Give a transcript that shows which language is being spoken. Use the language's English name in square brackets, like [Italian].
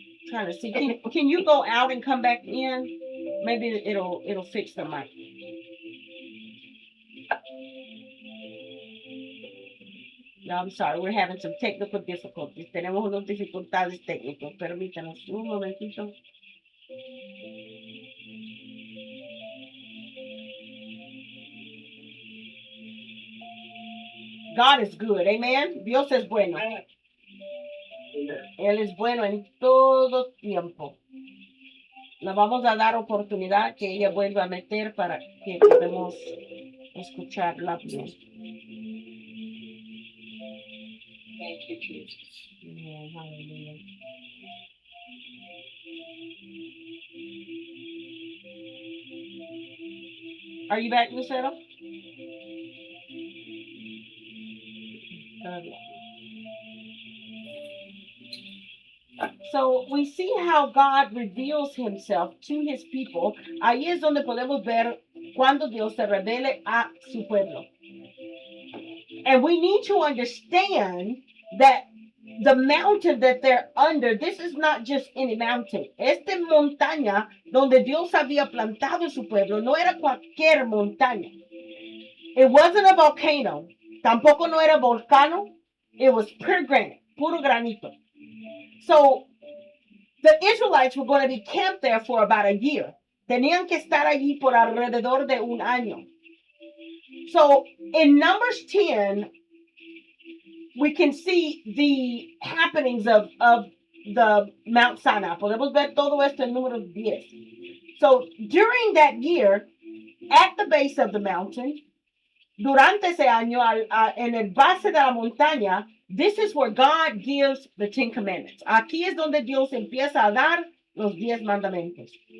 [English] Trying to see. Can you go out and come back in? Maybe it'll fix the mic. No, I'm sorry, we're having some technical difficulties. [Spanish] Tenemos unas dificultades técnicas. Permítanos un momentito. [English] God is good, amen. [Spanish] Dios es bueno. Él es bueno en todo tiempo. Le vamos a dar oportunidad que ella vuelva a meter para que podamos escucharla bien. [English] Thank you, Jesus. Amen, hallelujah. Are you back, Lucero? So we see how God reveals himself to his people. [Spanish] Ahí es donde podemos ver cuando Dios se revele a su pueblo. [English] And we need to understand that the mountain that they're under, this is not just any mountain. [Spanish] Esta montaña donde Dios había plantado su pueblo no era cualquier montaña. [English] It wasn't a volcano. [Spanish] Tampoco no era volcano. [English] It was pure granite, [Spanish] puro granito. [English] So the Israelites were going to be camped there for about a year. [Spanish] Tenían que estar allí por alrededor de un año. [English] So in Numbers 10, we can see the happenings of the Mount Sinai. [Spanish] Podemos ver todo esto en Número 10. [English] So during that year, at the base of the mountain, [Spanish] durante ese año, en el base de la montaña, [English] this is where God gives the 10 Commandments. [Spanish] Aquí es donde Dios empieza a dar los 10 mandamientos.